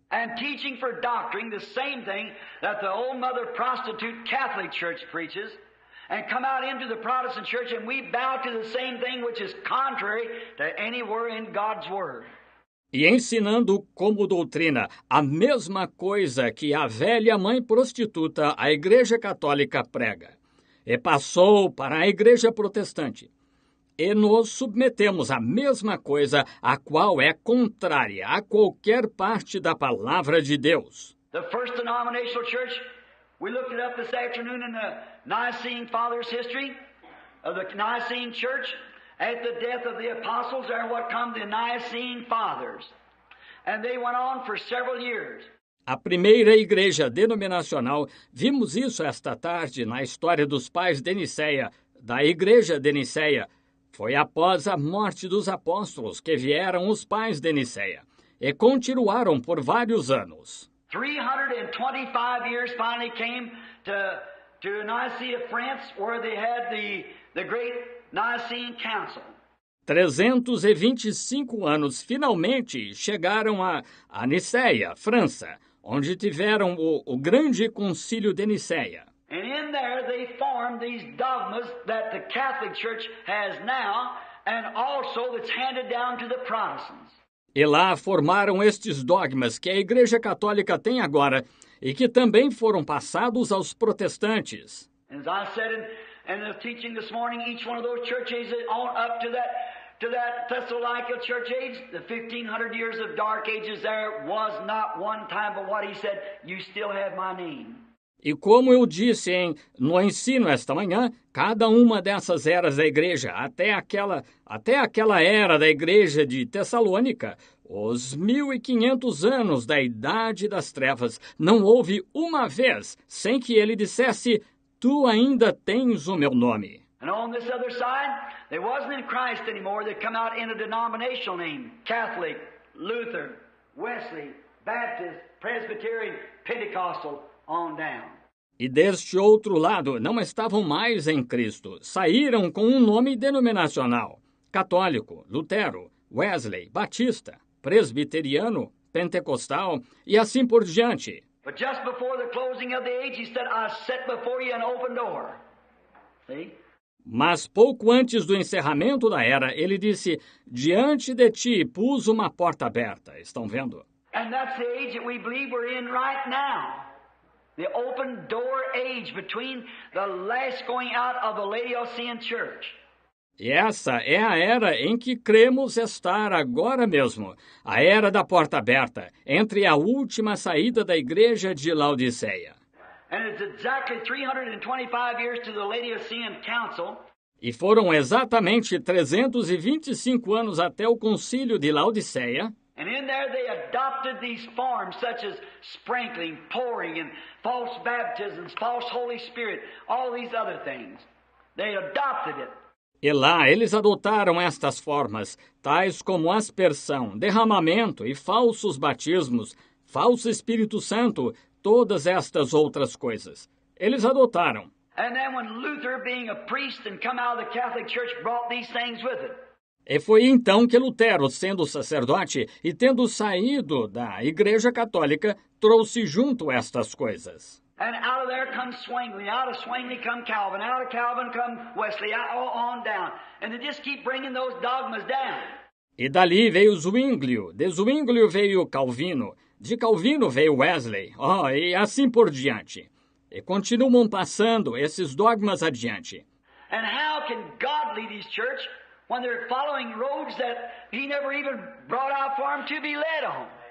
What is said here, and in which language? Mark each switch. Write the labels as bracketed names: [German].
[English] And teaching for doctrine the same thing that the old mother prostitute Catholic Church preaches, and come out into the Protestant church and we bow to the same thing which is contrary to anywhere in God's Word. [Portuguese] E ensinando como doutrina a mesma coisa que a velha mãe prostituta, a Igreja Católica, prega. E passou para a Igreja Protestante. E nos submetemos à mesma coisa, a qual é contrária a qualquer parte da palavra de Deus. [English] The first denominational church, we looked it up this afternoon in the Nicene Fathers' history of the Nicene Church. At the death of the apostles, there what come the Nicene Fathers. And they went on for several years. [Portuguese] A primeira igreja denominacional, vimos isso esta tarde na história dos pais de Nicéia, da igreja de Nicéia. Foi após a morte dos apóstolos que vieram os pais de Nicéia e continuaram por vários anos. [English] 325 years finally came to Nicaea, France, where they had the great Nicene Council. [Portuguese] 325 anos finalmente chegaram a Nicéia, França, onde tiveram o grande concílio de Nicéia. [English] And in there they formed these dogmas that the Catholic Church has now and also that's handed down to the Protestants. [Portuguese] E lá formaram estes dogmas que a Igreja Católica tem agora e que também foram passados aos protestantes. [English] As I said in the teaching this morning, each one of those church ages on up to that Thessalonica church age, the 1500 years of dark ages, there was not one time but what he said, you still have my name. [Portuguese] E como eu disse no ensino esta manhã, cada uma dessas eras da igreja, até aquela era da igreja de Tessalônica, os 1500 anos da Idade das Trevas, não houve uma vez sem que ele dissesse, tu ainda tens o meu nome. [English] And on this other side, they wasn't in Christ anymore. They come out in a denominational name, Catholic, Luther, Wesley, Baptist, Presbyterian, Pentecostal, on down. [Portuguese] E deste outro lado, não estavam mais em Cristo. Saíram com um nome denominacional. Católico, Lutero, Wesley, Batista, Presbiteriano, Pentecostal e assim por diante. [English] But just before the closing of the age, he said, I set before you an open door. See? [Portuguese] Mas pouco antes do encerramento da era, ele disse, diante de ti pus uma porta aberta. Estão vendo? [English] And that's the age that we believe we're in right now. The open door age between the last going out of the Laodicean church. [Portuguese] E essa é a era em que cremos estar agora mesmo, a era da porta aberta, entre a última saída da igreja de Laodiceia. [English] And it's exactly 325 years to the Laodicean Council. [Portuguese] E foram exatamente 325 anos até o concílio de Laodiceia. [English] And in there they adopted these forms such as sprinkling, pouring, and false baptisms, false Holy Spirit, all these other things. They adopted it. [Portuguese] E lá eles adotaram estas formas, tais como aspersão, derramamento e falsos batismos, falso Espírito Santo, todas estas outras coisas. Eles adotaram. [English] And then when Luther, being a priest and come out of the Catholic Church, brought these things with it. [Portuguese] E foi então que Lutero, sendo sacerdote e tendo saído da Igreja Católica, trouxe junto estas coisas. [English] And out of there comes Zwingli, out of Zwingli come Calvin, out of Calvin come Wesley, on down. And they just keep bringing those dogmas down. [Portuguese] E dali veio Zwinglio, de Zwinglio veio Calvino, de Calvino veio Wesley, e assim por diante. E continuam passando esses dogmas adiante. [English] And how can God lead His church when they're following roads that He never even brought out for them to be led on?